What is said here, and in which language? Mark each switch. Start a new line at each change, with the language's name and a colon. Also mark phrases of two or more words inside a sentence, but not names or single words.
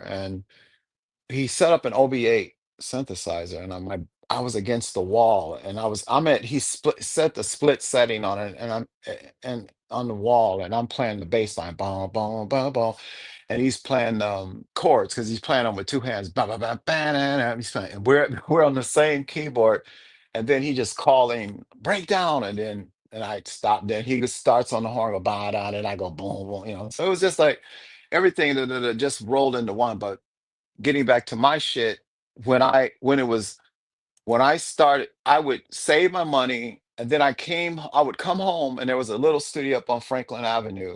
English: And he set up an OB8 synthesizer, and I was against the wall, and he set the split setting on it, and and on the wall, and I'm playing the bass line, boom, boom, boom, boom, and he's playing chords because he's playing them with two hands, ba ba ba ba na, na, he's playing, and we're on the same keyboard, and then he just calling breakdown, and I stop. Then he just starts on the horn, go ba da, and I go boom, boom, So it was just like everything that just rolled into one. But getting back to my shit, when I started, I would save my money, and then I would come home, and there was a little studio up on Franklin Avenue.